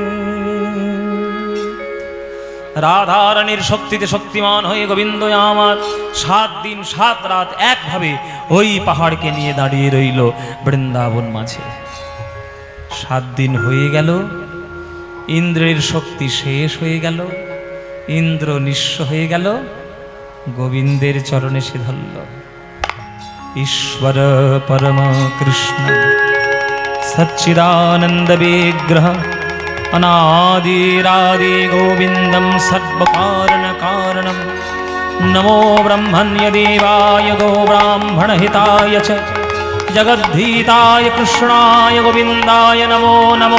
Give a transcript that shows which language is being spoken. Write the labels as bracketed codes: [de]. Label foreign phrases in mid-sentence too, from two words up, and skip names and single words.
[bn] রাধারানীর শক্তিতে শক্তিমান হয়ে গোবিন্দ আমার 7 দিন 7 রাত একভাবে ওই পাহাড়কে নিয়ে দাঁড়িয়ে রইল বৃন্দাবন মাঝে। 7 দিন হয়ে গেল, ইন্দ্রের শক্তি শেষ হয়ে গেল, ইন্দ্র নিঃস্ব হয়ে গেল, গোবিন্দের চরণে সে ধরল। [sa] ईश्वर परम कृष्ण सच्चिदानंद विग्रह अनादिरादि गोविंदम सर्वकारण कारणम नमो ब्रह्मण्य देवाय गो ब्राह्मण हिताय च जगद्धीताय कृष्णाय गोविंदाय नमो नमो।